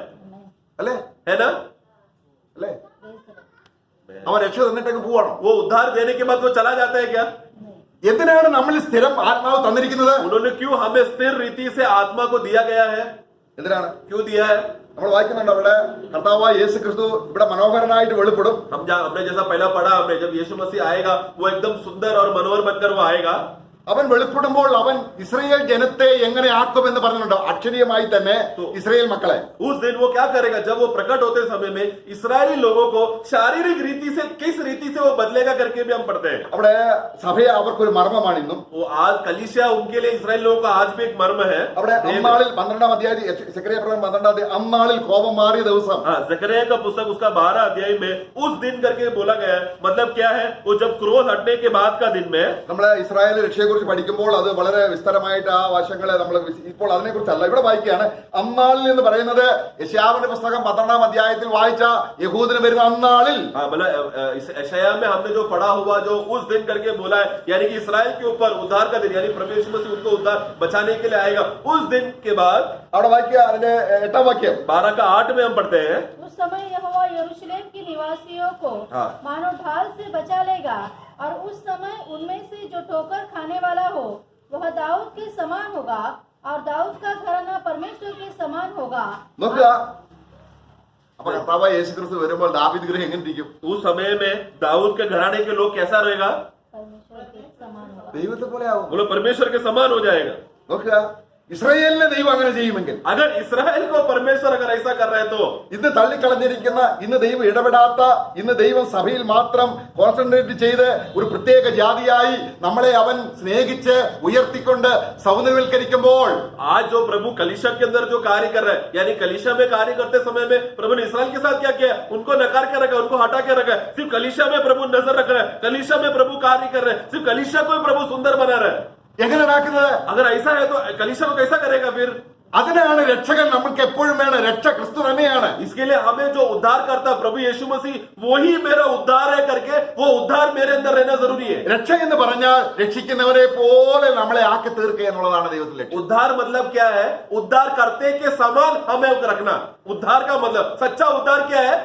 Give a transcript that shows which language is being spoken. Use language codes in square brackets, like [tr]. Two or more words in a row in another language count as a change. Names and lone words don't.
[ml] അല്ലേ? [hi] ना? [ml] അല്ലേ? അവൻ രക്ഷ തന്നിട്ടേക്ക് പോവാണോ? [hi] वो उद्धार देने के बाद वो चला जाता है क्या? [ml] എന്തിനാണ് നമ്മൾ സ്ഥിരം ആത്മാവ് തന്നിരിക്കുന്നത്? [hi] उन्होंने क्यों हमें स्थिर रीति से आत्मा को दिया गया है? [ml] എന്തിനാണ്? [hi] क्यों दिया है? [ml] നമ്മൾ വായിക്കുന്നുണ്ട് അവിടെ കർത്താവായ യേശു ക്രിസ്തു ഇവിടെ മനോഹരനായിട്ട് വെളിപ്പെടും. [hi] हमने जैसा पहला पढ़ा, हमने जब यीशु मसीह आएगा वो एकदम सुंदर और मनोहर बनकर वो आएगा. [ml] അവൻ വെളിപ്പെടുമ്പോൾ അവൻ ഇസ്രായേൽ ജനത്തെ എങ്ങനെ ആക്കുമെന്ന് പറഞ്ഞിട്ടുണ്ട്. അക്ഷരീയമായി തന്നെ ഇസ്രായേൽ മക്കളെ [hi] उस दिन वो क्या करेगा? जब वो प्रकट होते समय में इस्राएली लोगों को शारीरिक रीति से किस रीति से वो बदलेगा करके भी हम पढ़ते हैं. [ml] അവിടെ സഭയെ അവർക്കൊരു മർമ്മമാണ് ഇന്നും. [hi] वो आज कलीसिया उनके लिए इस्राएल लोगों का आज भी एक मर्म है. [ml] അവിടെ അന്നാളിൽ 12-ാം അധ്യായം സെക്കറിയ പ്രവചനം 12-ാം അധ്യായം അന്നാളിൽ കോപം മാറിയ ദിവസം. [hi] हाँ, जकरिया का पुस्तक उसका 12 अध्याय में उस दिन करके बोला गया है. मतलब क्या है? वो जब क्रोध हटने के बाद का दिन में [ml] നമ്മള് ഇസ്രായേൽ രക്ഷയെ കുറിച്ച് പഠിക്കുമ്പോൾ അത് വളരെ വിസ്തരമായിട്ട് ആ വശങ്ങളെ നമ്മൾ ഇപ്പോൾ അതിനെ കുറിച്ചല്ല ഇവിടെ വായിക്കുകയാണ്. അന്നാളിൽ എന്ന് പറയുന്നത് യെശയ്യാവിന്റെ പുസ്തകം 12-ാം അധ്യായത്തിൽ വായിച്ച യഹൂദന് വരുന്ന അന്നാളിൽ. [hi] हाँ, मतलब यशायाह में हमने जो पढ़ा हुआ जो उस दिन करके बोला है, यानी कि इस्राएल के ऊपर उद्धार का दिन, यानी परमेश्वर मसीह उनको उद्धार बचाने के लिए आएगा. उस दिन के बाद [ml] അവിടെ വായിക്കുക അതിന്റെ 8-ാം വാക്യം [hi] 12 का 8 में हम पढ़ते हैं. उस समय यहोवा यरूशलेम के निवासियों को हाँ। मानो ढाल से बचा लेगा, और उस समय उनमें से जो ठोकर खाने वाला हो वह दाऊद के समान होगा, और दाऊद का घराना परमेश्वर के समान होगा. [ml] നോക്കുക. അപ്പൊ കർത്താവായ യേശു ക്രിസ്തു വരുമ്പോൾ ദാവീദ് ഗൃഹം എങ്ങനെ ഇരിക്കും? [hi] उस समय में दाऊद के घराने के लोग कैसा रहेगा? परमेश्वर के समान होगा. [ml] ദൈവത്തെ പോലെ ആവും. [hi] बोलो परमेश्वर के समान हो जाएगा. [ml] നോക്കുക. ഇസ്രായേലിനെ ദൈവം അങ്ങനെ ചെയ്യുമെങ്കിൽ, [hi] अगर इस्राएल को परमेश्वर अगर ऐसा कर रहे हैं तो [ml] ഇന്ന് തള്ളിക്കളഞ്ഞിരിക്കുന്ന, ഇന്ന് ദൈവം ഇടപെടാത്ത, ഇന്ന് ദൈവം സഭയിൽ മാത്രം കോൺസെൻട്രേറ്റ് ചെയ്ത് ഒരു പ്രത്യേക ജാതിയായി നമ്മളെ അവൻ സ്നേഹിച്ച് ഉയർത്തിക്കൊണ്ട് സൗന്ദര്യവൽക്കരിക്കുമ്പോൾ, [hi] आज जो प्रभु कलीसिया के अंदर जो कार्य कर रहे हैं, यानी कलीसिया में कार्य करते समय में प्रभु ने इस्राएल के साथ क्या किया? उनको नकार के रखा, उनको हटा के रखा. सिर्फ कलीसिया में प्रभु नजर रख रहे हैं, कलीसिया में प्रभु कार्य कर रहे हैं, सिर्फ कलीसिया को ही प्रभु सुंदर बना रहे हैं. [ml] എങ്ങനെ ഉണ്ടാക്കുന്നത്? [hi] अगर ऐसा है तो कलीसिया को कैसा करेगा फिर? [ml] അതിനാണ് രക്ഷകൻ നമുക്ക് എപ്പോഴും വേണം. രക്ഷ ക്രിസ്തു തന്നെയാണ്. [hi] इसके लिए हमें जो उद्धार करता प्रभु यीशु मसीह वही मेरा उद्धार है करके वो उद्धार मेरे अंदर रहना जरूरी है. [ml] രക്ഷ എന്ന് പറഞ്ഞാൽ രക്ഷിക്കുന്നവരെ പോലെ നമ്മളെ ആക്കി തീർക്കുക എന്നുള്ളതാണ് ദൈവത്തിന്റെ ലക്ഷ്യം. [hi] उद्धार मतलब क्या है? उद्धार करते के समान हमें रखना. उद्धार का मतलब सच्चा उद्धार क्या है?